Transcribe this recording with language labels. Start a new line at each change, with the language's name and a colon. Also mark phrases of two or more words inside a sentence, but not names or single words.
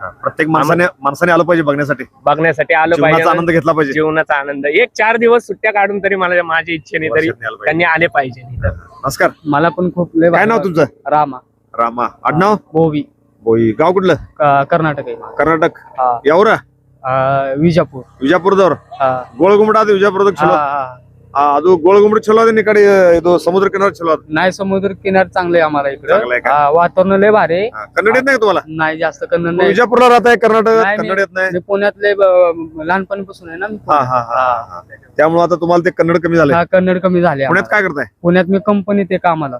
Marathi: प्रत्येक माणसाने आलं पाहिजे बघण्यासाठी. बघण्यासाठी आलं जीवनाचा पाहिजे. आनंद घेतला पाहिजे. जीवनाचा आनंद. 1-4 दिवस सुट्ट्या काढून तरी मला माझ्या इच्छेने तरी वर्षातनं आलं पाहिजे. त्यांनी आले पाहिजे इथं. नमस्कार. मला पण खूप लय काय नाव तुमचं? रामा रामा. आडनाव? बोवी बोई. गाव कुठलं? कर्नाटक आहे. कर्नाटक. हा. यावर
Kannada: ವಿಜಾಪುರ. ವಿಜಾಪುರದವ್ರು. ಗೋಳಗುಮ್ಮಟ ಅದು ವಿಜಾಪುರದಾಗ ಚಲೋ. ಅದು ಗೋಳಗುಮ್ಮಟ ಚಲೋ ಅದ. ಈ ಕಡೆ ಇದು ಸಮುದ್ರ ಕಿನಾರ ಚಲೋ ಅದ.
Marathi: नाही समुद्र किनार चांगले आम्हाला इकडे. चांगलं आहे का? वातावरण लय भारी आहे. कन्नड येत नाही का तुम्हाला? नाही जास्त कन्नड मग नाही. विजापूरला राहताय कर्नाटक, नाही, कन्नड येत नाही? मी पुण्यातले लहानपणापासून आहे ना मी हा हा हा हा. त्यामुळे आता तुम्हाला ते कन्नड कमी झाले. हा, कन्नड कमी झाले पुण्यात आम्हाला. काय करताय? पुण्यात मी कंपनीत आहे कामाला.